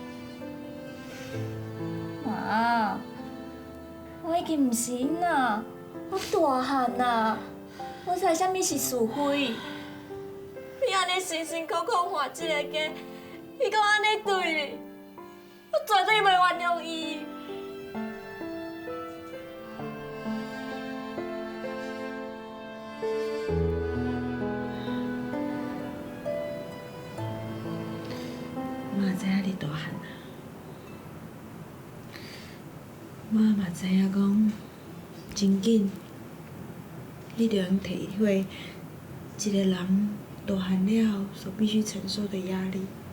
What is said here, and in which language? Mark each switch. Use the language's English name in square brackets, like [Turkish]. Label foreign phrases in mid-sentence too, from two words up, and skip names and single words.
[Min Nan Chinese] 妈，我已经毋是囡仔，我大汉啦，我知啥物是是非。你安尼辛辛苦苦换一个家，伊搁安尼对你，我绝对袂原谅伊。妈知影你大汉啊，妈嘛知影讲，真紧，你着能体会一个人大汉了后所必须承受的压力。